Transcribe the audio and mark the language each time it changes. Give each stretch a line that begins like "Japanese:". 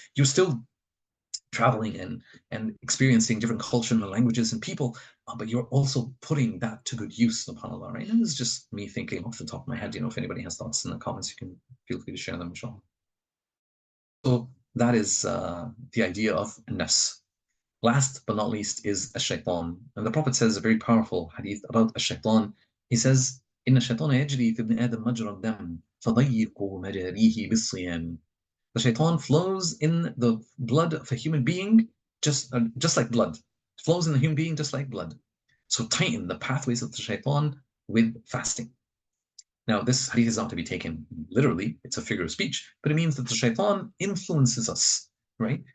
English: You're still traveling and experiencing different culture and languages and people, but you're also putting that to good use, subhanAllah, right? And this is just me thinking off the top of my head. If anybody has thoughts in the comments, you can feel free to share them, inshallah. So that is the idea of nafs. Last but not least is ash-shaytan. And the Prophet says a very powerful hadith about ash-shaytan. He says,
Arabic: إن الشيطان يجري في ابن آدم مجرى الدم فضيقوا مجاريه بالصيام.
English: The shaitan flows in the blood of a human being just like blood. It flows in the human being just like blood. So tighten the pathways of the shaitan with fasting. Now, this hadith is not to be taken literally, it's a figure of speech, but it means that the shaitan influences us, right?